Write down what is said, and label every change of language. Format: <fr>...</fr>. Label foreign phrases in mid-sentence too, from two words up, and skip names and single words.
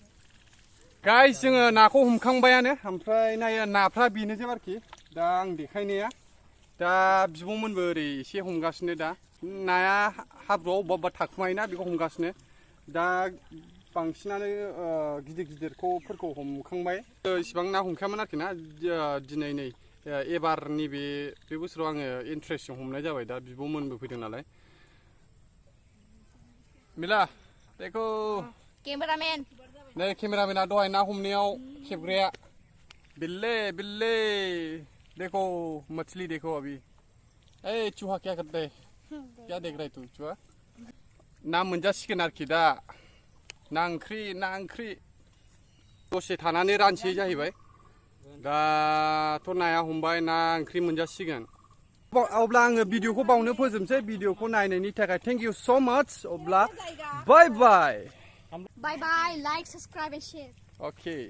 <brx>गाइस जोङो नाखौ हमखांबायानो ओमफ्राय नाया नाफ्रा बेनोसै आरोखि दा आं देखायनाया दा बिब'मोनबो ओरै एसे हमगासिनो दा नाया हाब्रुआव अबेबा थाखुमायोना बेखौ हमगासिनो दा बांसिनानो गिदिरफोरखौ हमखांबाय इसिबां ना हमखायामोन आरोखि ना दिनै नै एबारनि बे बोसोराव आङो इन्ट्रेस्टजों हमनाय जाबाय दा बिब'मोनबो फैदों नालाय</brx> <hi>मिला देखो</hi> <brx>कैमरामैन नै केमेरामेना दहाय ना हमनायाव खेबग्राया</brx> <hi>बिल्ले देखो मछली देखो अभी ए चूहा क्या करता है क्या देख रहा है तू चूहा</hi> <brx>ना मोनजासिगोन आरोखि दा ना ओंख्रि दसे थानानै रानसै जाहैबाय दाथ' नाया हमबाय ना ओंख्रि मोनजासिगोन अब्ला आङो भिडिअखौ बावनो फोजोबसै भिडिअखौ नायनायनि थाखाय</brx> <en>thank you so much</en> <brx>अब्ला</brx> <en>bye bye bye bye like subscribe and share ओके</en>